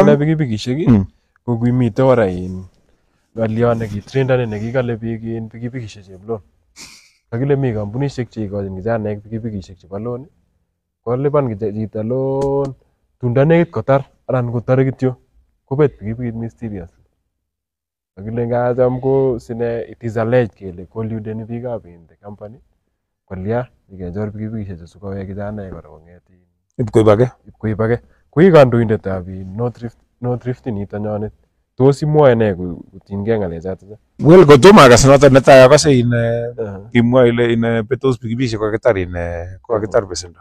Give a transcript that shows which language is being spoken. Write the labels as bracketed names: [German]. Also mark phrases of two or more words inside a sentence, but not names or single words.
[Kalenjin] pikipikisiek ko kimite ora ng'olyo nekitrendane nekikale biik pikipikisiek cheblon. Kakile mi kampunisiek cheikochin kijanaek pikipikisiek chebo loan, kolipan chito loan tunda nekit kotar anan kotare kityo kobet pikipikit mysterious. Kakile ngacham ko sine [English] it is alleged [Kalenjin] kele colludeni biikab [English] the company [Kalenjin] kolya ikechor pikipikisiek sikowek kijanaek kora kong'et ipkoib age. Kui kandoindetab North Rift nito nyonet, tos imwoe ne kotinygei ng'alechoto? Well, kotomo akas noto netai akase kimwa ile betos pikipikisiek kokakitar besendo.